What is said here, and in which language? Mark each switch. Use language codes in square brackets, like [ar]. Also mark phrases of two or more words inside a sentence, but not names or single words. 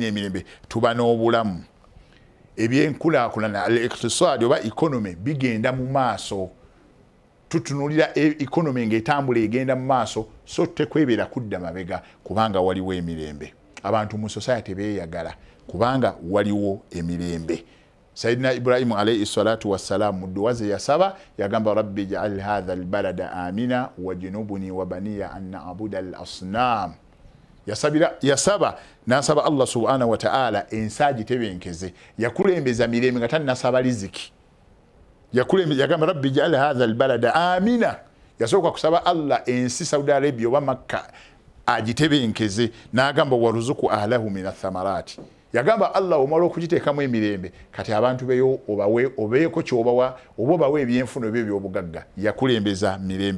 [lg] emirembe tuba n'obulamu ebyenkulaakulana al-iqtisaadi oba economy bigenda mu maaso tutunulira economy ng'etambula egenda mu maaso so tekwebeera kudda mabega kubanga waliwo emirembe abantu mu society beeyagala kubanga waliwo emirembe Sayyidina Ibrahim [ar] عليه الصلاة والسلام [lg] muduwaze yasaba yagamba [ar] رب اجعل هذا البلد آمنا واجنبني وبني أن نعبد الأصنام [lg] yasaba nasaba Allah [ar] سبحانه وتعالى [lg] ensaji tebenkeze yakulembeza mirembe nga tanasaba riziki yagamba [ar] رب اجعل هذا البلد آمنا [lg] yasoka kusaba Allah ensi Saudi Arabia oba Makka agitebenkeze n'agamba [ar] وارزق أهله من الثمرات [lg] yagamba Allah omala okugiteekamu emirembe kati abantu beyo obeeko kyobawa oba obawa ebyenfuno byo by'obugagga yakulembeza mirembe